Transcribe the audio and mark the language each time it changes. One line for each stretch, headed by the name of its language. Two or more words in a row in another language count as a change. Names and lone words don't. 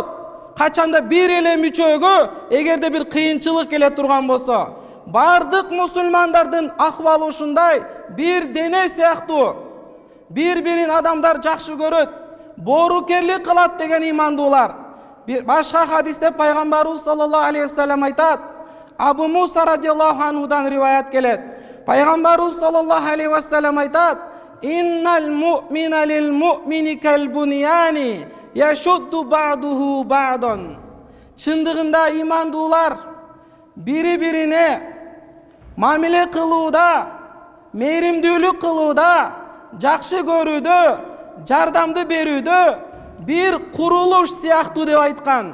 Kyrgyz: Качанда бир эле мүчөгө эгерде бир кыйынчылык келе турган болсо, бардык мусулмандардын акыбалы ушундай, бир дене сыяктуу. Бир-бирин адамдар жакшы көрөт, боорукерлик кылат деген имандуулар. Башка хадисте пайгамбарыбыз
Arabic: صلى الله عليه وسلم
Kyrgyz: айтат, Абу Муса
Arabic: رضي الله عنه
Kyrgyz: риваят келет.
Arabic: Пайгамбарыбыз صلى الله عليه وسلم айтат: "إن المؤمن للمؤمن كالبنيان يشد بعضه بعضا".
Kyrgyz: Чындыгында имандуулар бири-бирине мамиле кылууда, мээримдүүлүк кылууда, жакшы көрүүдө, жардамды берүүдө бир курулуш сыяктуу деп айткан.